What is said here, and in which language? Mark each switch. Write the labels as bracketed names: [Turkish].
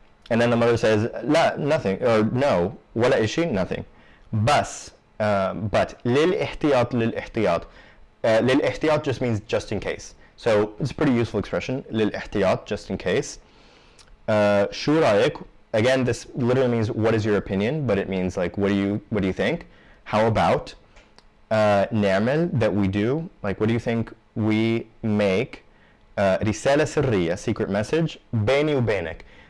[English] And then the mother says la, nothing, or no, [Arabic] wala ishi, [English] nothing. [Arabic] But للإحتياط للإحتياط. [English] للإحتياط just means just in case. So it's a pretty useful expression, للإحتياط, just in case. [Arabic] شو رأيك? [English] Again, this literally means what is your opinion, but it means like what do you think? How about نعمل, that we do, like what do you think we make [Arabic] رسالة سرية, [English] secret message, [Arabic] بيني وبينك.